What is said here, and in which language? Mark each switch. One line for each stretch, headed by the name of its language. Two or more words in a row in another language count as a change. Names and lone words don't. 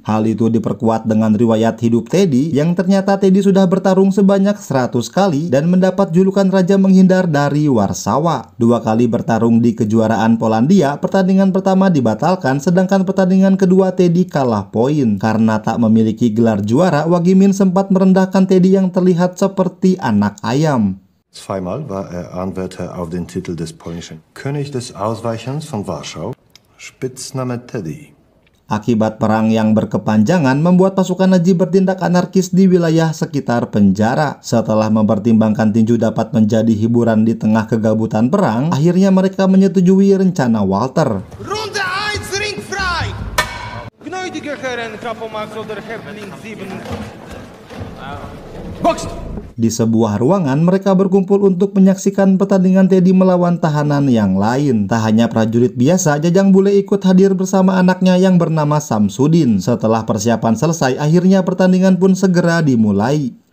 Indonesian: Hal itu diperkuat dengan riwayat hidup Teddy, yang ternyata Teddy sudah bertarung sebanyak 100 kali dan mendapat julukan Raja Menghindar dari Warsawa. 2 kali bertarung di kejuaraan Polandia, pertandingan pertama dibatalkan, sedangkan pertandingan kedua Teddy kalah poin. Karena tak memiliki gelar juara, Wagimin sempat merendahkan Teddy yang terlihat seperti anak ayam.
German: Zweimal war Anwärter auf den Titel des polnischen König des Ausweichens von Warschau, Spitzname Teddy.
Indonesian: Akibat perang yang berkepanjangan membuat pasukan Nazi bertindak anarkis di wilayah sekitar penjara. Setelah mempertimbangkan tinju dapat menjadi hiburan di tengah kegabutan perang, akhirnya mereka menyetujui rencana Walter.
German: Runde 1, Ring frei! Gnädige Herren, Kapomax oder Häftling 7. Box!
Indonesian: Di sebuah ruangan, mereka berkumpul untuk menyaksikan pertandingan Teddy melawan tahanan yang lain. Tak hanya prajurit biasa, Jajang Bule ikut hadir bersama anaknya yang bernama Samsudin. Setelah persiapan selesai, akhirnya pertandingan pun segera dimulai.